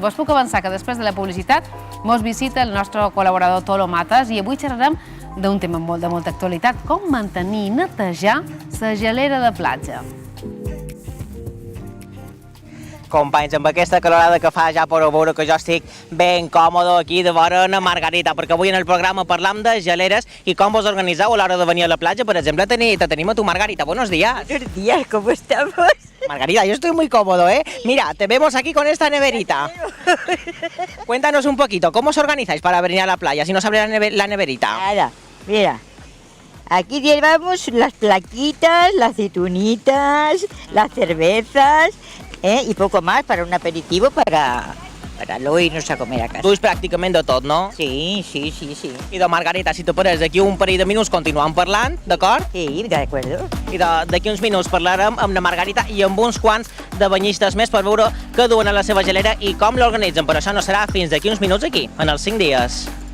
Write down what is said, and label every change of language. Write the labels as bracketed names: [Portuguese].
[Catalan] Vos puc avançar que després de la publicitat mos visita el nostre col·laborador Tolo Matas i avui xerrarem d'un tema de molta actualitat, com mantenir i netejar la gelera de platja. Companys, amb aquesta calorada que fa ja podeu veure que jo estic ben còmode aquí de vora una Margarita, perquè avui en el programa parlam de geleres i com vos organitzeu a l'hora de venir a la platja. Per exemple, te tenim a tu, Margarita. [Spanish] Buenos días. Buenos días, ¿cómo estamos? Margarita, yo estoy muy cómodo, ¿eh? Mira, te vemos aquí con esta neverita. Cuéntanos un poquito, ¿cómo os organizáis para venir a la playa si no se abre la neverita? Nada, mira, aquí llevamos las plaquitas, las aceitunitas, las cervezas, y poco más para un aperitivo para luego irnos a comer a casa. [Catalan] Duis pràcticament de tot, no? Sí. I de Margarita, si te pares, d'aquí un parell de minuts continuem parlant, d'acord? [Spanish] Sí, de acuerdo. [Catalan] I d'aquí uns minuts parlarem amb la Margarita i amb uns quants de banyistes més per veure què duen a la seva gelera i com l'organitzen. Per això no serà fins d'aquí uns minuts aquí, en els 5 dies.